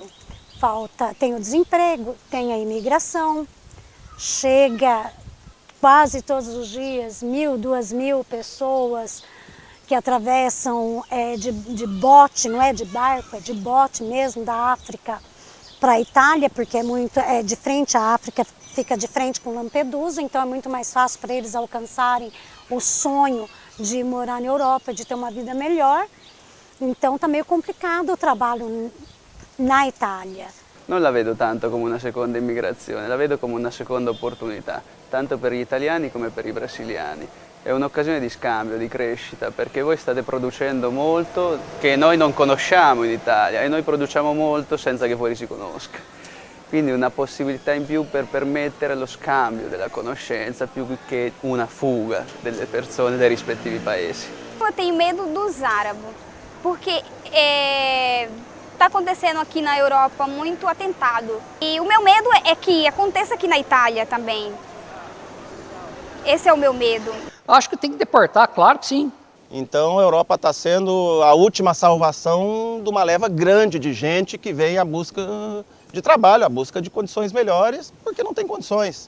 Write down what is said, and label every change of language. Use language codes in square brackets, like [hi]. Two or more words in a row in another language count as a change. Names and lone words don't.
[pt] Tem o desemprego, tem a imigração, chega quase todos os dias 1.000, 2.000 pessoas que atravessam de bote, não é de barco, é de bote mesmo, da África para a Itália, porque é de frente, a África fica de frente com Lampedusa, então é muito mais fácil para eles alcançarem o sonho de morar na Europa, de ter uma vida melhor. Então está meio complicado o trabalho na Itália. [it] Non la vedo tanto come una seconda immigrazione, la vedo come una seconda opportunità, tanto per gli italiani come per i brasiliani. È un'occasione di scambio, di crescita, perché voi state producendo molto che noi non conosciamo in Italia e noi produciamo molto senza che fuori si conosca. Quindi una possibilità in più per permettere lo scambio della conoscenza più che una fuga delle persone dai rispettivi paesi. [pt] Eu tenho medo dos árabes, porque está acontecendo aqui na Europa muito atentado. E o meu medo é que aconteça aqui na Itália também. Esse é o meu medo. Acho que tem que deportar, claro que sim. Então a Europa está sendo a última salvação de uma leva grande de gente que vem à busca de trabalho, à busca de condições melhores, porque não tem condições.